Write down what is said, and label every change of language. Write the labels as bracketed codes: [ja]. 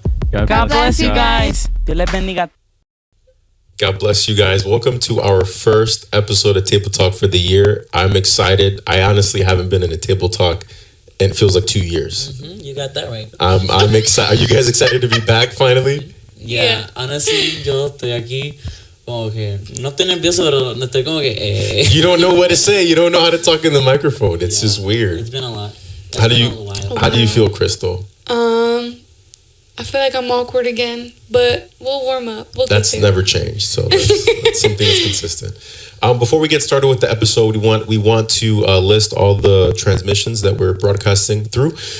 [en] God bless you guys. [es] Dios les bendiga. [en] God bless you guys. Welcome to our first episode of Table Talk for the year. I'm excited. I honestly haven't been in a Table Talk and it feels like 2 years. Mm-hmm. You got that right. I'm excited. Are you guys excited to be back finally? Yeah. [es] Honestly, yo estoy aquí como que no estoy nervioso, pero no estoy como que [en] You don't know what to say. You don't know how to talk in the microphone. It's just weird. It's been a lot. How do you feel, Crystal? I feel like I'm awkward again, but we'll warm up. That's never changed, so that's something that's consistent. Before we get started with the episode, we want to list all the transmissions that we're broadcasting through.